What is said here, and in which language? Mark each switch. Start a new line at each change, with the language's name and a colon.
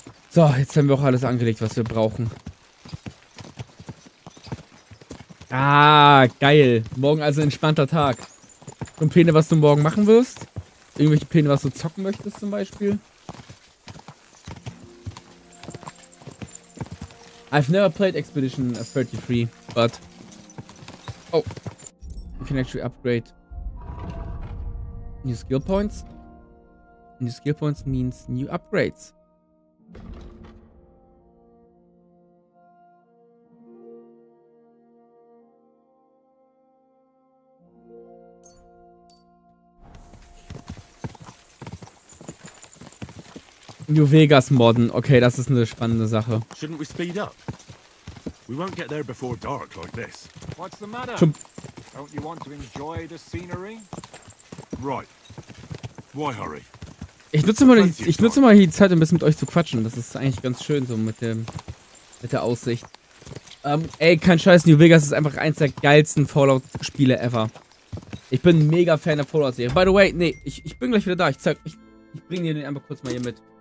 German: So, jetzt haben wir auch alles angelegt, was wir brauchen. Ah, geil. Morgen also ein entspannter Tag. Und Pläne, was du morgen machen wirst? Irgendwelche Pläne, was du zocken möchtest zum Beispiel?
English: I've never played Expedition 33, but... Oh. You can actually upgrade new skill points. New skill points means new upgrades.
German: New Vegas modden. Okay, das ist eine spannende Sache.
English: Shouldn't we speed up? We won't get there before dark like this. What's the matter? Don't you want to enjoy the scenery? Right. Why hurry?
German: Ich nutze mal die Zeit, ein bisschen mit euch zu quatschen. Das ist eigentlich ganz schön so mit der Aussicht. Ey, kein Scheiß, New Vegas ist einfach eins der geilsten Fallout-Spiele ever. Ich bin ein mega Fan der Fallout-Serie.
English: By the way,
German: nee, ich bin gleich wieder da. Ich bring dir den einfach kurz mal hier mit.